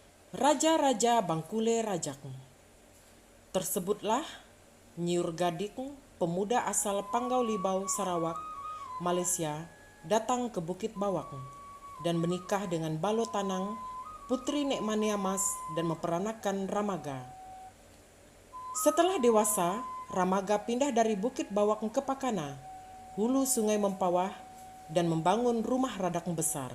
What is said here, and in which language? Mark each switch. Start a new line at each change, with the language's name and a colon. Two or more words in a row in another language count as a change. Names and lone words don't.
Indonesian: Raja-raja Bangkule Rajak. Tersebutlah Nyiur Gadik, pemuda asal Panggau Libau, Sarawak, Malaysia, datang ke Bukit Bawak dan menikah dengan Balo Tanang, putri Nek Mania Mas, dan memperanakan Ramaga. Setelah dewasa, Ramaga pindah dari Bukit Bawak ke Pakana, hulu Sungai Mempawah, dan membangun rumah radak besar.